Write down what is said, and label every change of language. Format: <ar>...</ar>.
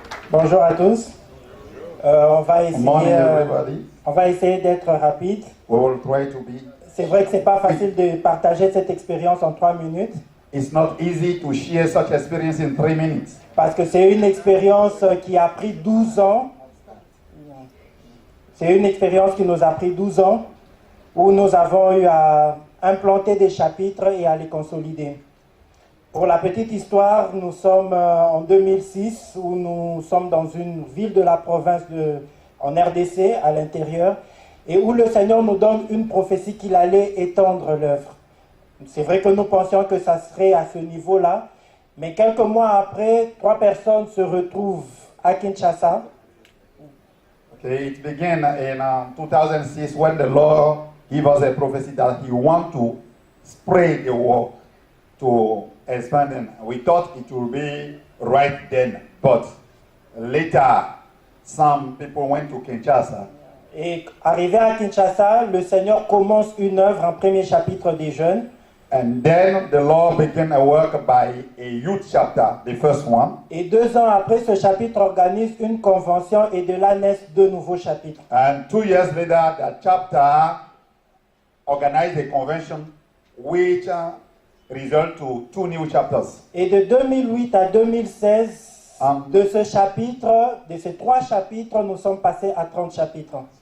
<fr>Bonjour à tous. On va essayer d'être rapide. C'est vrai que c'est pas facile de partager cette expérience en 3 minutes.</fr> <en>It's not easy to share such experience in 3 minutes.</en> <fr>Parce que c'est une expérience qui a pris 12 ans. C'est une expérience qui nous a pris 12 ans, où nous avons eu à implanter des chapitres et à les consolider. Pour la petite histoire, nous sommes en 2006, où nous sommes dans une ville de la province en RDC, à l'intérieur, et où le Seigneur nous donne une prophétie qu'il allait étendre l'œuvre. C'est vrai que nous pensions que ça serait à ce niveau-là, mais quelques mois après, 3 personnes se retrouvent à Kinshasa.</fr> <en>Okay, it began in 2006 when the Lord gave us a prophecy that He wants to spread the work to expand. And we thought it would be right then, but later some people went to Kinshasa.</en> <fr>Et arrivé à Kinshasa, le Seigneur commence une œuvre, un premier chapitre des jeunes.</fr> <en>And then the Lord began a work by a youth chapter, the first one.</en> <fr>Et 2 ans après, ce chapitre organise une convention et de là naissent 2 nouveaux chapitres.</fr> <en>And 2 years later, that chapter organized a convention which result to 2 new chapters.</en> <fr>Et de 2008 à 2016, de ce chapitre, de ces 3 chapitres, nous sommes passés à 30 chapitres.</fr>